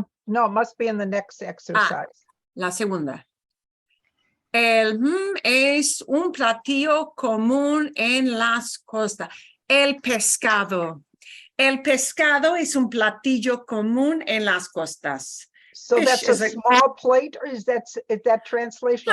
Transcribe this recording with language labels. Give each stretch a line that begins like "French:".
English: No, must be in the next exercise.
Spanish: La segunda. Es un platillo común en las costas. El pescado. El pescado es un platillo común en las costas.
English: So Fish that's a is a- small plate, or is that translation?